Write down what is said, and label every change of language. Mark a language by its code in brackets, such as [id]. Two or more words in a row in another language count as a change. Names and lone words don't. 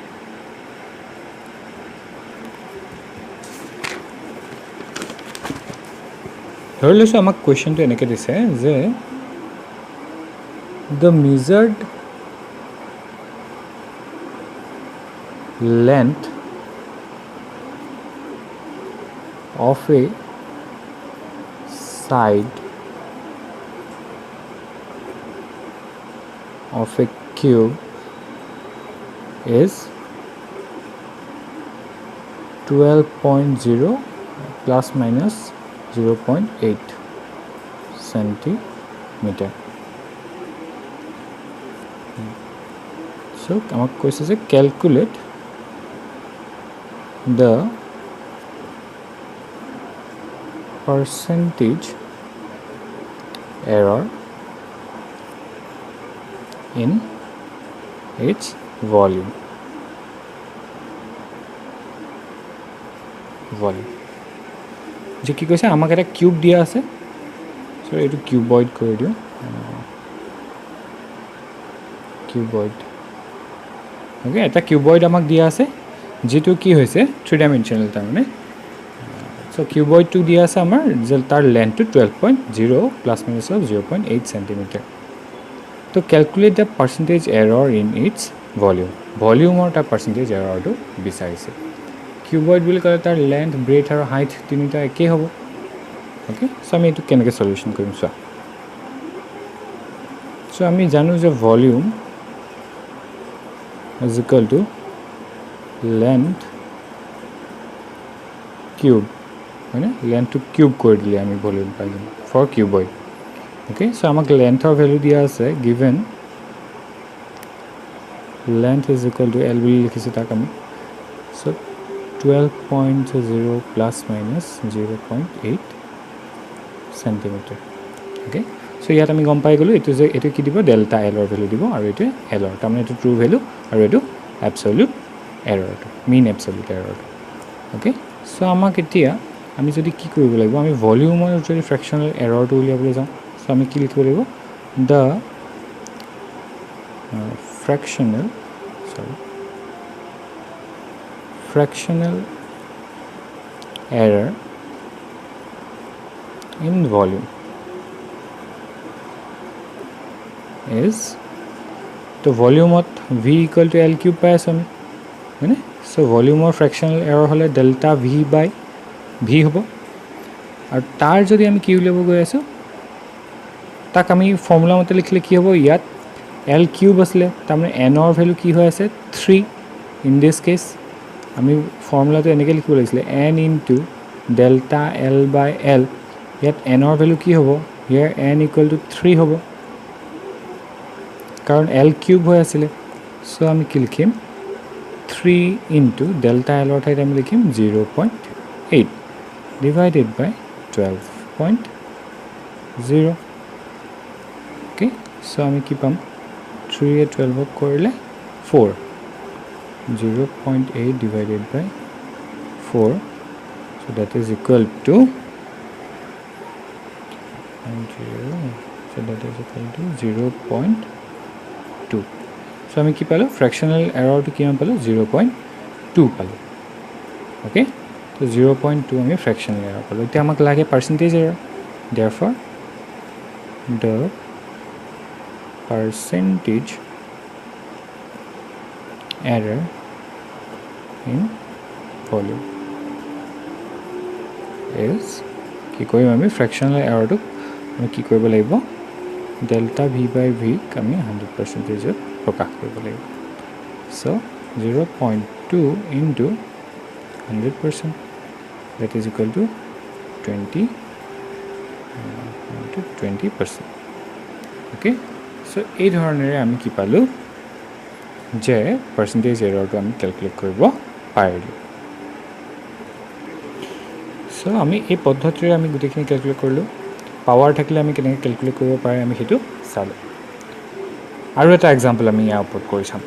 [as] ধৰি লৈছো আমাক কোৱেশ্চনটো এনেকৈ দিছে যে [en] the measured length of a side of a cube is 2 12.0 plus minus 0.8 centimeter. So [as] আমাক কৈছে যে [en] calculate the percentage error in its volume. [as] যে কি কৈছে আমাক এটা কিউব দিয়া আছে, সো এইটো কিউবয়েড কৰি দিওঁ, কিউবয়েড। ওকে, এটা কিউবয়েড আমাক দিয়া আছে যেটো কি হৈছে 3 ডাইমেনশনাল তাৰমানে। সো কিউবয়েডটো দিয়া আছে আমাৰ যে তাৰ লেন্থটো 12.0 [en] plus minus 0.8 centimeter. তো calculate the percentage error in its volume, [as] ভলিউমৰ তাৰ পার্সেন্টেজ এরৰটো বিচাৰিছে। কিউবয়েড বুলি ক'লে তাৰ লেন্থ, ব্ৰেথ আৰু হাইট তিনিটা একেই হ'ব। ওকে, সো আমি এইটো কেনেকৈ সলিউশন কৰিম চোৱা। সো আমি জানো যে [en] volume is equal to length cube, [as] মানে [en] length cube [as] কৰি দিলে আমি ভলিউম পাই যাম [en] for cuboid. [as] ওকে, সো আমাক লেন্থৰ ভ্যালু দিয়া আছে [en] given length is equal to L [as] বুলি লিখিছো তাক আমি। সো 12.0 [en] plus minus 0.8 centimeter. [as] ওকে, সো ইয়াত আমি গম পাই গ'লো এইটো যে এইটো কি দিব, ডেল্টা এলৰ ভ্যালু দিব, আৰু এইটো এলৰ তাৰমানে এইটো [en] true value [as] আৰু এইটো অ্যাবসলিউট এৰৰটো, [en] mean absolute [as] এৰৰটো। ওকে, সো আমাক এতিয়া আমি যদি কি কৰিব লাগিব, আমি ভলিউমৰ যদি ফ্ৰেকশনাল এৰৰটো উলিয়াবলৈ যাওঁ, সো আমি কি লিখিব লাগিব, [en] দ্য fractional error in volume is, [as] তো ভলিউমত [en] v equal to L cube [as] পাই আছো আমি, হয়নে? সো ভলিউমৰ [en] fractional error [as] হ'লে [en] delta v by v [as] হ'ব, আৰু তাৰ যদি আমি কি উলিয়াব গৈ আছো তাক আমি ফৰ্মুলা মতে লিখিলে কি হ'ব, ইয়াত [en] L cube [as] আছিলে তাৰমানে n ৰ ভ্যালু কি হৈ আছে [en] 3 in this case. [as] আমি ফৰ্মুলাটো এনেকৈ লিখিব লাগিছিলে [en] n into delta L by L, [as] ইয়াত n ৰ ভ্যালু কি হ'ব, [en] here n equal to 3 [as] হ'ব কাৰণ L কিউব হৈ আছিলে। সো আমি কি লিখিম [en] 3 into delta L [as] ৰ ঠাইত আমি লিখিম [en] 0.8 divided by 12.0. [as] ওকে, সো আমি কি পাম 3 এ 12 কৰিলে 4, [en] 0.8 divided by 4, so that is equal to 0.2। [as] so আমি কি পালো, ফ্ৰেকশনাল এৰৰটো কিমান পালো 0.2 পালো। ওকে, তো 0.2 আমি [en] fractional error [as] পালো। এতিয়া আমাক লাগে [en] percentage error, therefore the percentage error in volume is, [as] কি কৰিম আমি ফ্ৰেকশনাল এৰৰটো আমি কি কৰিব লাগিব, [en] delta v by v [as] আমি 100% প্ৰকাশ কৰিব লাগিব। সো [en] 0.2 into 100%, that is equal to 20%। [as] ওকে, সো এই ধৰণেৰে আমি কি পালো যে পার্সেন্টেজ এরৰটো আমি ক্যালকুলেট কৰিব পাৰিলোঁ। সো আমি এই পদ্ধতিৰে আমি গোটেইখিনি ক্যালকুলেট কৰিলোঁ। পাৱাৰ থাকিলে আমি কেনেকৈ ক্যালকুলেট কৰিব পাৰে আমি সেইটো চালোঁ। আৰু এটা এক্সাম্পল আমি ইয়াৰ ওপৰত কৰি চাম।